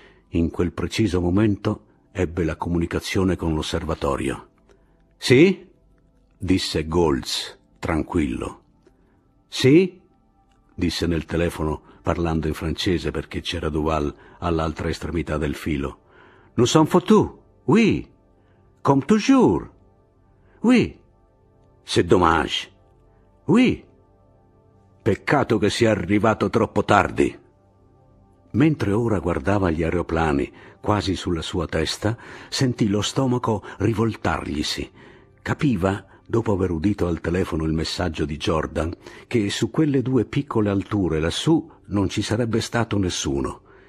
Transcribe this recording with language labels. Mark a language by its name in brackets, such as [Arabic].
[Italian] In quel preciso momento ebbe la comunicazione con l'osservatorio. «Sì?» disse Goltz, tranquillo. «Sì?» disse nel telefono, parlando in francese perché c'era Duval all'altra estremità del filo. [French] «Nous sommes foutus, oui, comme toujours, oui, c'est dommage, oui». [Italian] «Peccato che sia arrivato troppo tardi». Mentre ora guardava gli aeroplani, quasi sulla sua testa, sentì lo stomaco rivoltarglisi. Capiva, dopo aver udito al telefono il messaggio di Jordan, che su quelle due piccole alture lassù non ci sarebbe stato nessuno.